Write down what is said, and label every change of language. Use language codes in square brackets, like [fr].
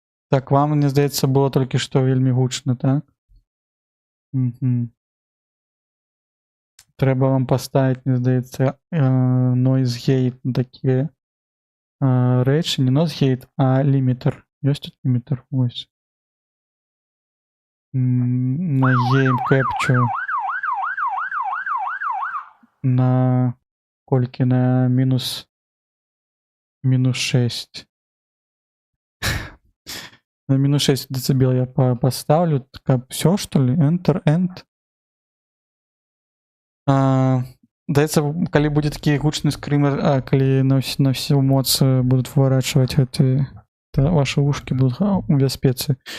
[be] Так, вам, мне здаецца, было толькі што вельмі гучна, так? Трэба вам паставіць, мне здаецца, noise gate на такія рэчы. Не noise gate, а лімітер. Ёсць тут лімітер? Ось. На game capture. На колькі? На мінус 6. [ru] На минус 6 децибел я поставлю. Так, все, что ли? Enter, end. [be] Здаецца, калі будзе такі гучны скрымер, калі на всю моц будуць выворачваць гэты, то [ru] ваши ушки [be] будуць у бяспецы.